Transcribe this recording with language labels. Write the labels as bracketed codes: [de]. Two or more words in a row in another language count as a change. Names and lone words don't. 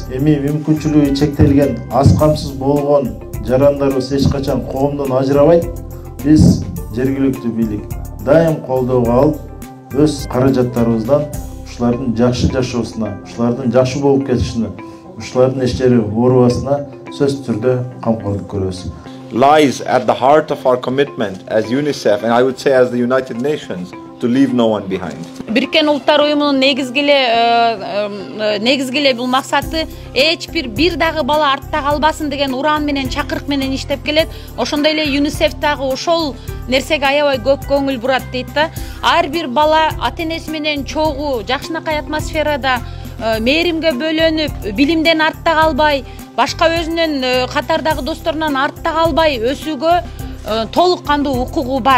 [ky] Эми мүмкүнчүлүгү чектелген, аз камсыз болгон жарандарыбыз эч качан коомдон ажырабайт. Биз жергиликтүү бийлик дайым колдоого алып, өз каражаттарыбыздан ушулардын жакшы жашоосуна, ушулардын жакшы болуп кетишине, ушулардын эштери оорубасына сөз түрдө камкорлук көрөбүз. [en] Lies at the heart of our commitment as UNICEF and I would say as the United Nations to leave no one behind. [ky] Birikкен Улуттар Уюмунун негизгиле бул максаты эч бир дагы бала артта калбасын деген уран менен, чакырык менен иштеп келет. Ошондой эле ЮНИСЕФ дагы ошол нерсеге аябай көп көңүл бурат дейт да. Ар бир бала ата-энеси менен чогуу, жакшынакай атмосферада мээримге бөлөнүп, билимден артта калбай, башка өзүнүн катардагы досторунан артта калбай өсүүгө толук кандуу укугу бар.